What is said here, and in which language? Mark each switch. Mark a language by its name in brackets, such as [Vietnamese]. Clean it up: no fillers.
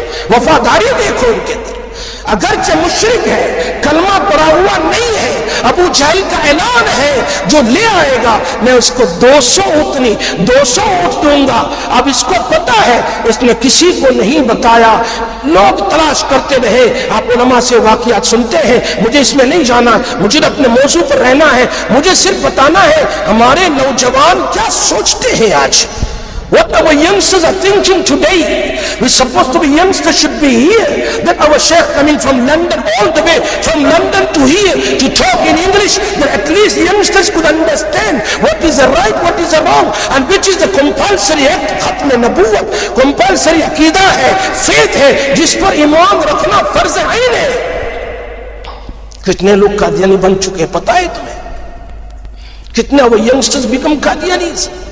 [Urdu] وفاداری دیکھو ان کے اندر, اگرچہ مشرک ہے, کلمہ پڑا ہوا نہیں ہے, ابو جہل کا اعلان ہے جو لے آئے گا میں اس کو 200 اونٹ دوں گا. اب اس کو پتا ہے, اس نے کسی کو نہیں بتایا. لوگ تلاش کرتے رہے, آپ علماء سے واقعات سنتے ہیں, مجھے اس میں نہیں جانا, مجھے اپنے موضوع پر رہنا ہے, مجھے صرف بتانا ہے ہمارے نوجوان کیا سوچتے ہیں آج. [English] What our youngsters are thinking today. We're supposed to be youngsters should be here. That our Sheikh coming from London all the way from London to here to talk in English, that at least youngsters could understand what is the right, what is the wrong, and which is the compulsory act. [Urdu] Khatm Nabuwat, compulsory عقیدہ ہے, faith ہے, جس پر ایمان رکھنا فرض عین ہے. کتنے لوگ قادیانی بن چکے ہیں پتہ ہے تمہیں؟ کتنے وہ [English] youngsters become [Urdu] قادیانیز.